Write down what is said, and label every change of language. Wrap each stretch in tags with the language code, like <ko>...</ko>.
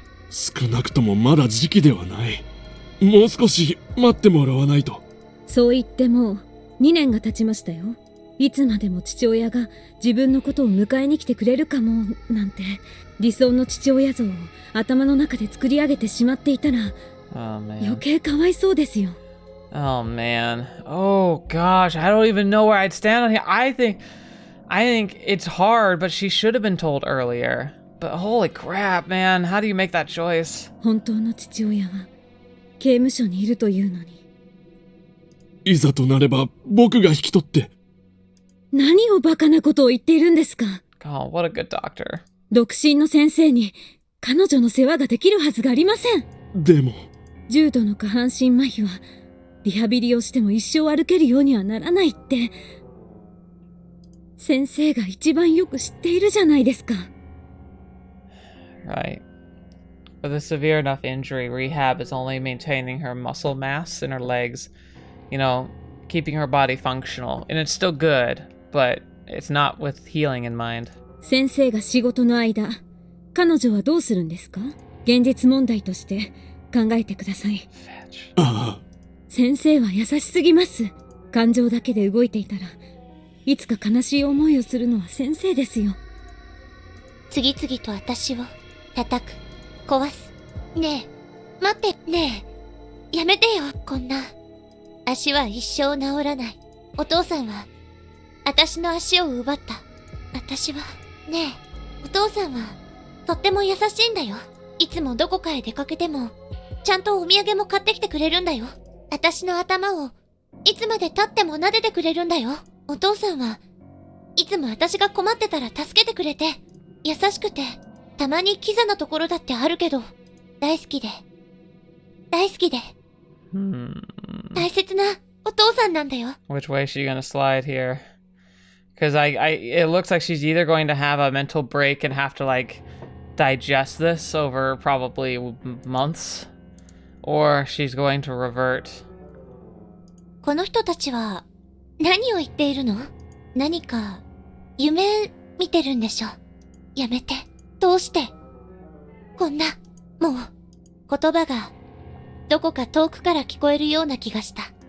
<ja>少なくともまだ時期ではない。もう少し待ってもらわないと。そう言ってもう2年が経ちましたよ。いつまでも父親が自分のことを迎えに来てくれるかもなんて理想の父親像を頭の中で作り上げてしまっていたら、余計かわいそうですよ。</ja> <en>Oh man. Oh gosh, I don't even know where I'd stand on here. I think it's hard, but she should have been told earlier. But holy crap, man, how do you make that choice?</en> <ja>本当の父親は刑務所にいるというのに。いざとなれば僕が引き取って。何をバカなことを言っているんですか。</ja> <en>Oh, what a good doctor.</en> <ja>独身の先生に彼女の世話ができるはずがありません。でも重度の下半身麻痺はリハビリをしても一生歩けるようにはならないって先生が一番よく知っているじゃないですか。</ja> <en>Right. With a severe enough injury, rehab is only maintaining her muscle mass in her legs, you know, keeping her body functional. And it's still good, but it's not with healing in mind.</en> <ja>先生が仕事の間、彼女はどうするんですか？現実問題として考えてください。ああ。先生は優しすぎます。感情だけで動いていたら、いつか悲しい思いをするのは先生ですよ。次々と私を叩く、壊す。ねえ、待って、ねえ。やめてよ、こんな。足は一生治らない。お父さんは、私の足を奪った。私は、ねえ、お父さんは、とっても優しいんだよ。いつもどこかへ出かけても、ちゃんとお土産も買ってきてくれるんだよ。私の頭を、いつまで経っても撫でてくれるんだよ。お父さんは、いつも私が困ってたら助けてくれて、優しくて、たまにキザなところだってあるけど、大好きで、大好きで、大切なお父さんなんだよ。</ja> <en>Which way is she gonna slide here? Because it looks like she's either going to have a mental break and have to like digest this over probably months, or she's going to revert.</en> <ja>この人たちは何を言っているの？何か夢見てるんでしょ？やめて。どうして？こんな、もう言葉がどこか遠くから聞こえるような気がした。</ja>